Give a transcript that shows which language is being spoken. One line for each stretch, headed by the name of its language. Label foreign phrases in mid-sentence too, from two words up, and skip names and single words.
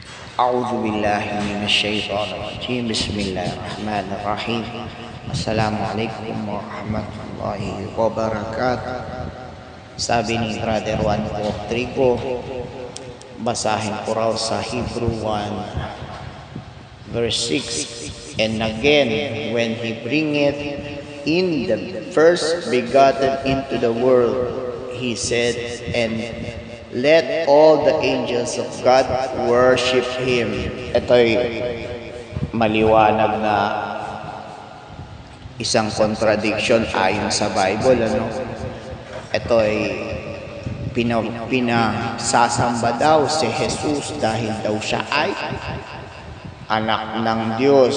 Arabic: أعوذ بالله من الشيطان الرجيم بسم الله الرحمن الرحيم السلام عليكم ورحمة الله وبركاته.
Filipino: Sabi ni Brother Juan Trigo, basahin ko raw sa Hebrew 1 verse 6.
English: And again, when he bringeth in the first begotten into the world, he said, and let all the angels of God worship Him.
Filipino: Ito'y maliwanag na isang contradiction ayon sa Bible. Ito'y pinasasamba daw si Jesus dahil daw siya ay anak ng Diyos.